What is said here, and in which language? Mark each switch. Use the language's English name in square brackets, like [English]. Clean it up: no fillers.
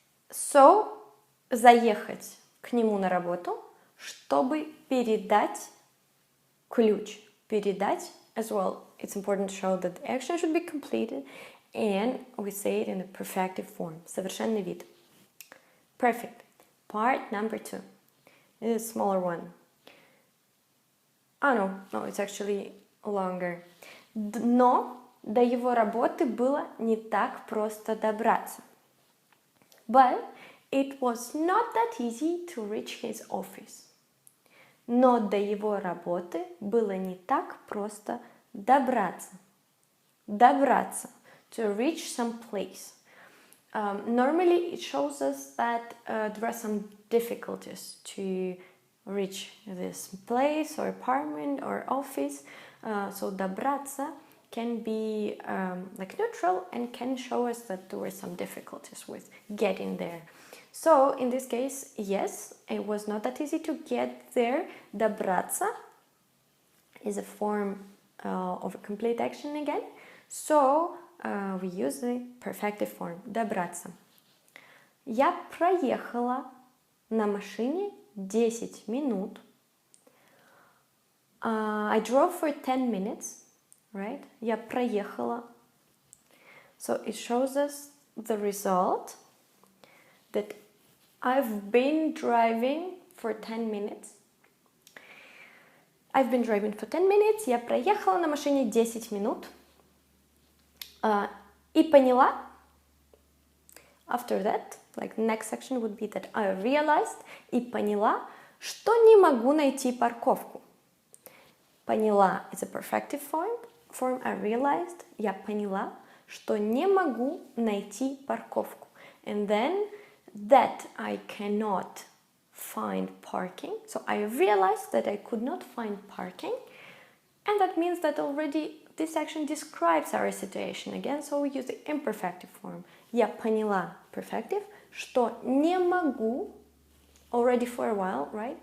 [Russian] So, заехать к нему на работу, чтобы передать ключ. [English] Передать as well. It's important to show that the action should be completed and we say it in a perfective form. [Russian] Совершенный вид. [English] Perfect. Part number 2. This is a smaller one. No, it's actually longer. [Russian] Но до его работы было не так просто добраться. [English] But it was not that easy to reach his office. [Russian] Но до его работы было не так просто добраться. [English] Добраться. To reach some place. Normally it shows us that there are some difficulties to reach this place or apartment or office. So добраться can be like neutral and can show us that there were some difficulties with getting there. So in this case, yes, it was not that easy to get there. Добраться is a form of a complete action again. So we use the perfective form. Добраться. [Russian] Я проехала на машине 10 минут. [English] I drove for 10 minutes, right? [Russian] Я проехала. [English] So it shows us the result that I've been driving for 10 minutes. I've been driving for 10 minutes. [Russian] Я проехала на машине 10 минут. И поняла. [English] After that, like the next section would be that I realized [Russian] и поняла, что не могу найти парковку. [English] Поняла is a perfective form. I realized, [Russian] я поняла, что не могу найти парковку. [English] And then that I cannot find parking. So I realized that I could not find parking. And that means that already this action describes our situation again. So we use the imperfective form. [Russian] Я поняла, [English] perfective, [Russian] что не могу, [English] already for a while, right?